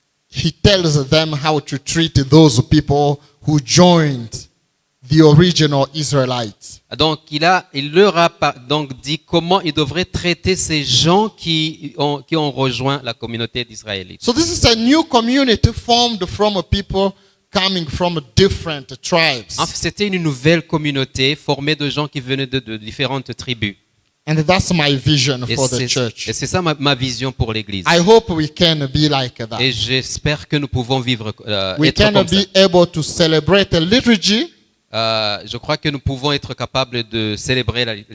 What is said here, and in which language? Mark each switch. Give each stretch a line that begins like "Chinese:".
English: He tells them how to treat those people who joined the original Israelites.
French: donc il leur a donc dit comment ils devraient traiter ces gens qui ont rejoint la communauté d'Israélites.
English: So this is a new community formed from people coming from different tribes.
French: En fait, c'était une nouvelle communauté formée de gens qui venaient de différentes tribus.
English: And that's my vision
French: Et
English: for the church.
French: c'est ça ma vision pour l'Église.
English: I hope we can be like that.
French: Et j'espère que nous pouvons vivre
English: We
French: être
English: can
French: comme ça.
English: be able to celebrate a liturgy
French: Je crois que nous pouvons être capables de célébrer la